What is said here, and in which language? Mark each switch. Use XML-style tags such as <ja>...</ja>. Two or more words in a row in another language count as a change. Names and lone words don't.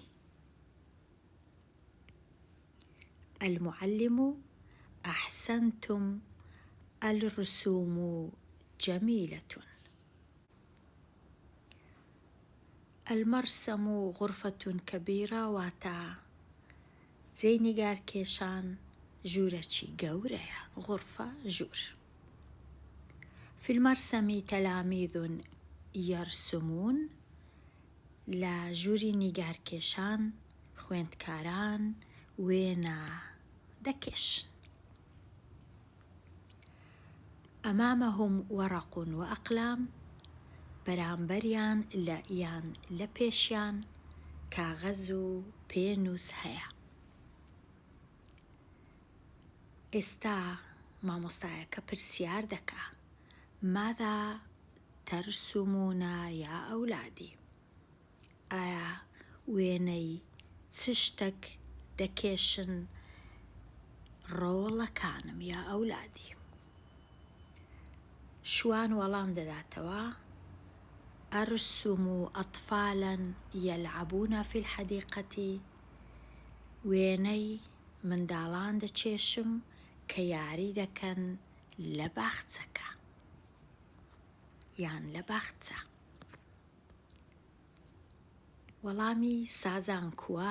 <ar>المعلم: أحسنتم، الرسوم جميلة. المەرسەم غرفة كبيرة</ar> <ckb>واتە جێی نیگارکێشان ژوورێکی گەورەیە. غرفة ژوور.</ckb> <ar>في المرسم تلاميذ يرسمون</ar> <ckb>لە ژووری نیگارکێشان خوێندکاران وێنە دەکێشن.</ckb> <ar>أمامهم ورق وأقلام</ar> <ckb>بەرامبەریان یان لە پێشیان کاغەز و پێنووس هەیە. ئێستا مامۆستایەکە پرسیار دەکا:</ckb> <ar>ماذا ترسمون يا أولادي؟</ar> <ckb>ئایا وێنەی چ شتێک دەکێشن ڕۆڵەکانم</ckb> <ar>یا ئەولادی؟</ar> <ckb>شوان وەڵام دەداتەوە:</ckb> <ar>أرسم أطفالا يلعبون في الحديقة.</ar> <ckb>وێنەی منداڵان دەچێشم کە یاری دەکەن لە باخچەکە یان لە باخچە. وەڵامی سازان کووە؟</ckb>